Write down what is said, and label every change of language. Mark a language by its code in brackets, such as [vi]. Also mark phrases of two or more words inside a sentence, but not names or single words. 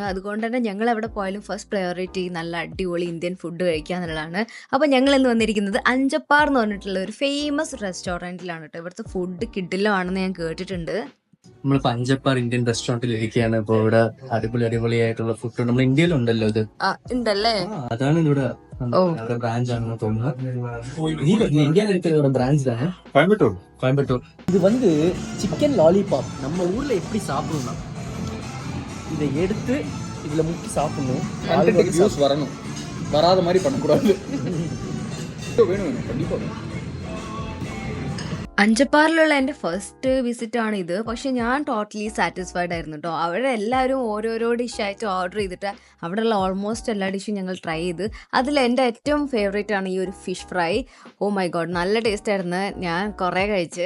[ml] അതുകൊണ്ട് തന്നെ ഞങ്ങൾ എവിടെ പോയാലും [en] first priority [ml] നല്ല അടിപൊളി [en] Indian food [ml] കഴിക്കുക എന്നുള്ളതാണ്. അപ്പോൾ ഞങ്ങൾ ഇന്ന് വന്നിരിക്കുന്നത് അഞ്ചപ്പാർ എന്ന് പറഞ്ഞിട്ടുള്ള ഒരു ഫേമസ് റെസ്റ്റോറൻറ്റിലാണ് കേട്ടോ. ഇവിടുത്തെ ഫുഡ് കിഡിലാണെന്ന് ഞാൻ കേട്ടിട്ടുണ്ട്. നമ്മൾ അഞ്ചപ്പാർ ഇന്ത്യൻ റെസ്റ്റോറൻറ്റിൽ ഇരിക്കുകയാണ്. ഇപ്പോൾ ഇവിടെ അടിപൊളിയായിട്ടുള്ള ഫുഡ് നമ്മൾ ഇന്ത്യയിലുണ്ടല്ലോ ഇത് ഉണ്ടല്ലേ. അതാണ് ഇവിടെ [ta] பிரான்ச் ஆனு தோணுது. இந்தியாவில் பிரான்ச் தானே, கோயம்புத்தூர். இது வந்து [en] chicken lollipop [ta] நம்ம ஊர்ல எப்படி சாப்பிடணும்னா இதை எடுத்து இதுல முக்கி சாப்பிடணும். யூஸ் வரணும், வராத மாதிரி பண்ணக்கூடாது. வேணும் கண்டிப்பா. [ml] അഞ്ചപ്പാറിലുള്ള എൻ്റെ [en] first visit [ml] ആണ് ഇത്. പക്ഷെ ഞാൻ [en] totally satisfied [ml] ആയിരുന്നു കേട്ടോ. അവിടെ എല്ലാവരും ഓരോരോ ഡിഷായിട്ട് ഓർഡർ ചെയ്തിട്ട് അവിടെയുള്ള ഓൾമോസ്റ്റ് എല്ലാ ഡിഷും ഞങ്ങൾ ട്രൈ ചെയ്ത്. അതിൽ എൻ്റെ ഏറ്റവും ഫേവറേറ്റ് ആണ് ഈ ഒരു [en] fish fry. Oh my god, [ml] നല്ല ടേസ്റ്റ് ആയിരുന്നു. ഞാൻ കുറേ കഴിച്ച്.